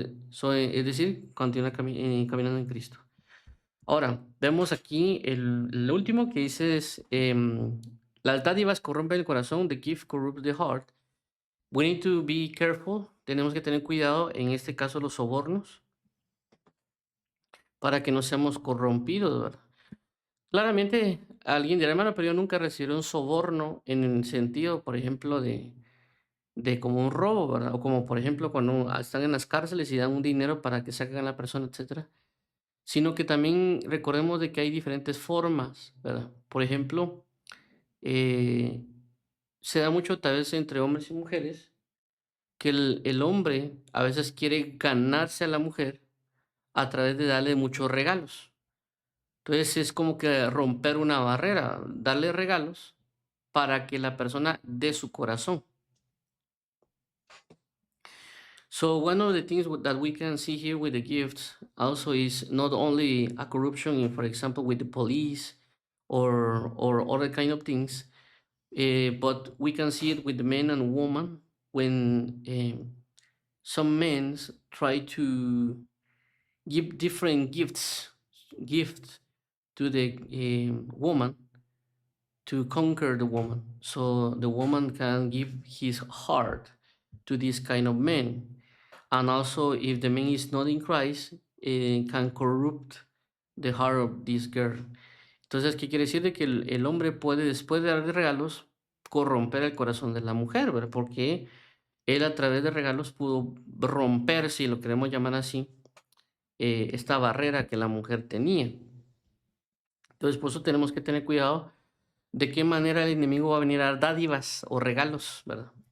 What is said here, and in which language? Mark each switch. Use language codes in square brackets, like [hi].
[es] So, es decir, continuar caminando en Cristo. Ahora, vemos aquí el último que dice es, las dádivas corrompen el corazón, [en] the gift corrupts the heart. We need to be careful, [es] tenemos que tener cuidado, en este caso los sobornos, para que no seamos corrompidos, ¿verdad? Claramente alguien dirá, hermano, pero yo nunca recibí un soborno en el sentido, por ejemplo, de como un robo, ¿verdad? O como, por ejemplo, cuando están en las cárceles y dan un dinero para que saquen a la persona, etcétera. Sino que también recordemos de que hay diferentes formas, ¿verdad? Por ejemplo, se da mucho tal vez entre hombres y mujeres que el hombre a veces quiere ganarse a la mujer a través de darle muchos regalos. Entonces es como que romper una barrera, darle regalos para que la persona dé su corazón. [en] So one of the things that we can see here with the gifts also is not only a corruption, in, for example, with the police or other kind of things, but we can see it with the men and women when some men try to give different gifts to the woman to conquer the woman. So the woman can give his heart to this kind of men. And also, if the man is not in Christ, can corrupt the heart of this girl. [es] Entonces, ¿qué quiere decir? De que el hombre puede, después de dar regalos, corromper el corazón de la mujer, ¿verdad? Porque él a través de regalos pudo romper, si lo queremos llamar así, esta barrera que la mujer tenía. Entonces, por eso tenemos que tener cuidado de qué manera el enemigo va a venir a dar dádivas o regalos, ¿verdad?